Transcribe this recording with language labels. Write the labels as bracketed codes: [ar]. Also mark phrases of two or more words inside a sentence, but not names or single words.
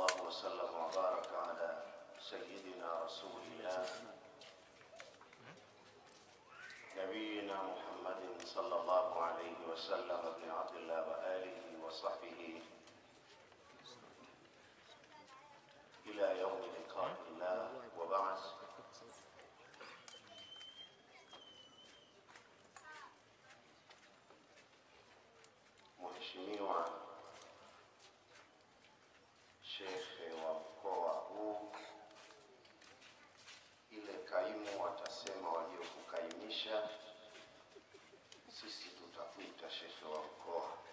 [ar] وسلم وبارك على سيدنا رسول الله نبينا محمد صلى الله عليه وسلم ابن عبد الله وآله وصحبه إلى يوم لقاء الله وبعد. [sw] Mheshimiwa Shekhe wa mkoa huu, ile kaimu watasema waliokukaimisha, sisi tutakuita Shekhe wa mkoa.